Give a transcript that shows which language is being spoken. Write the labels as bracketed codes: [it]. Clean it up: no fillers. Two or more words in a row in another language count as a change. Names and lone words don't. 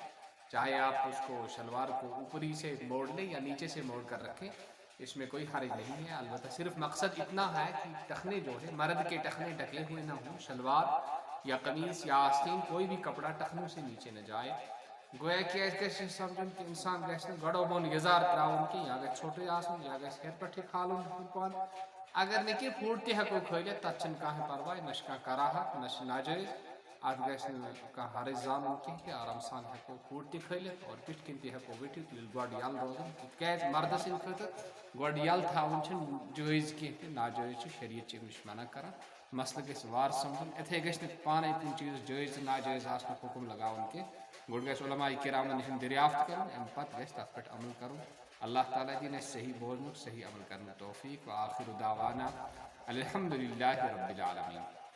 [ur] چاہے آپ اس کو شلوار کو اوپری سے موڑ لیں یا نیچے سے موڑ کر رکھیں، اس میں کوئی حرج نہیں ہے۔ البتہ صرف مقصد اتنا ہے کہ ٹخنے جو ہے مرد کے ٹخنے ڈھکے ہوئے نہ ہوں، شلوار یا قمیص یا آستین کوئی بھی کپڑا ٹخنوں سے نیچے نہ جائے۔ [ks] گویا کہ ایسے سمجھن کہ انسان گژھِ نہٕ گۄڈو بۄن یزار ترٛاوُن کینٛہہ، یا گژھِ ژھوٚٹُے آسُن یا گژھِ ہیٚرِ پٮ۪ٹھٕے کھالُن پان۔ اگر نہٕ کینٛہہ فُٹ تہِ ہٮ۪کو کھٲلِتھ، تَتھ چھِنہٕ کانٛہہ پرواے، نہ چھِ کانٛہہ کراہت نہ چھِ ناجٲیز۔ اَتھ گژھِ نہٕ کانٛہہ حرج زانُن کینٛہہ کہ آرام سان ہٮ۪کو فُٹ تہِ کھٲلِتھ اور پیٚٹھۍ کِنۍ تہِ ہٮ۪کو ؤٹھِتھ، ییٚلہِ گۄڈٕ یَلہٕ روزُن۔ تِکیٛازِ مردٕ سٕنٛدِ خٲطرٕ گۄڈٕ یَلہٕ تھاوُن چھِنہٕ جٲیز کینٛہہ تہِ، ناجٲیز چھُ، شریعت چھِ اَمہِ نِش منع کران۔ مسلہٕ گژھِ وارٕ سمجھُن، یِتھَے گژھِ نہٕ پانَے کُنہِ چیٖز جٲیز تہٕ ناجٲیز آسنُک حُکم لگاوُن کینٛہہ۔ گۄڈٕ گژھِ علماء کرامن نِش دریافت کرُن، اَمہِ پتہٕ گژھِ تَتھ پٮ۪ٹھ عمل کرُن۔ اللہ تعالیٰ دِیِن اَسہِ صحیح بوزنُک، صحیح عمل کرنُک توفیق۔ [ar] وآخر دعوانا الحمد للہ رب العالمین۔